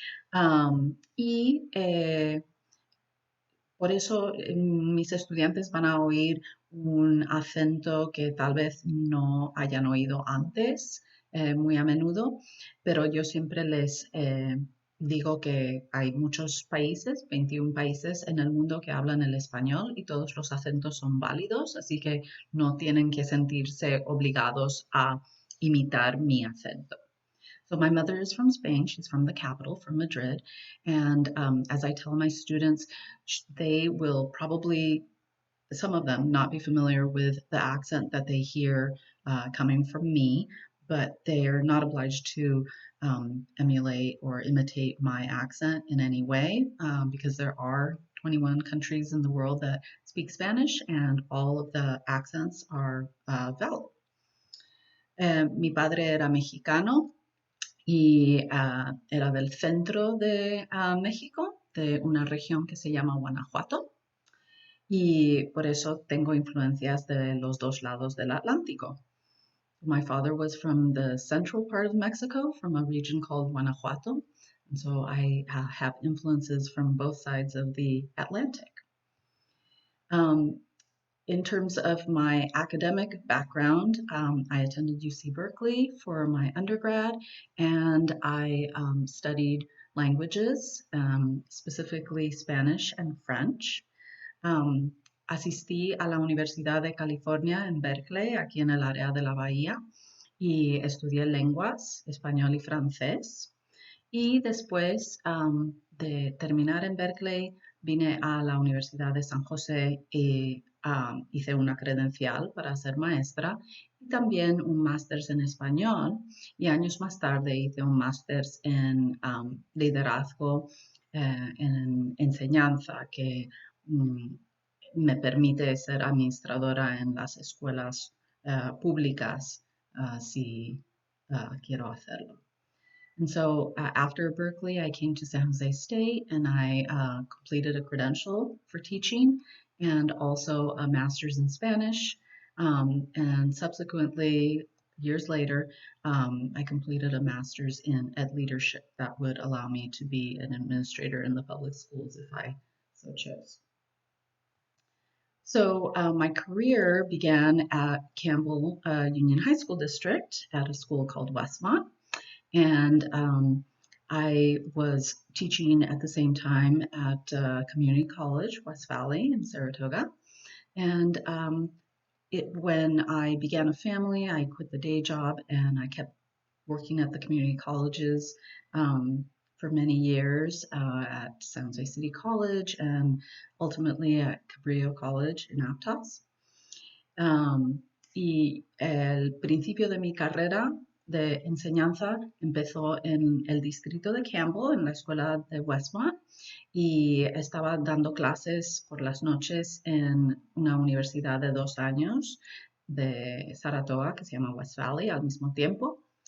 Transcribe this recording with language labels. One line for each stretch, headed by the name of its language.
Spanish: Por eso mis estudiantes van a oír un acento que tal vez no hayan oído antes, muy a menudo, pero yo siempre les digo que hay muchos países, 21 países en el mundo que hablan el español y todos los acentos son válidos, así que no tienen que sentirse obligados a imitar mi acento.
English: So my mother is from Spain. She's from the capital, from Madrid. And as I tell my students, they will probably, some of them, not be familiar with the accent that they hear coming from me, but they are not obliged to emulate or imitate my accent in any way because there are 21 countries in the world that speak Spanish and all of the accents are valid.
Spanish: Mi padre era mexicano y era del centro de México, de una región que se llama Guanajuato, y por eso tengo influencias de los dos lados del Atlántico.
English: My father was from the central part of Mexico, from a region called Guanajuato, and so I have influences from both sides of the Atlantic. In terms of my academic background, I attended UC Berkeley for my undergrad, and I studied languages, specifically Spanish and French.
Spanish: Asistí a la Universidad de California en Berkeley, aquí en el área de la Bahía, y estudié lenguas, español y francés. Y después de terminar en Berkeley, vine a la Universidad de San José y hice una credencial para ser maestra y también un máster en español. Y años más tarde hice un máster en liderazgo en enseñanza que me permite ser administradora en las escuelas públicas si quiero hacerlo.
English: And so after Berkeley, I came to San Jose State and I completed a credential for teaching and also a master's in Spanish. And subsequently, years later, I completed a master's in ed leadership that would allow me to be an administrator in the public schools if I so chose. So my career began at Campbell Union High School District at a school called Westmont. And I was teaching at the same time at community college, West Valley in Saratoga. And when I began a family, I quit the day job and I kept working at the community colleges for many years at San Jose City College and ultimately at Cabrillo College in Aptos.
Spanish: Y el principio de mi carrera de enseñanza empezó en el distrito de Campbell, en la escuela de Westmont, y estaba dando clases por las noches en una universidad de 2 años de Saratoga que se llama West Valley al mismo tiempo.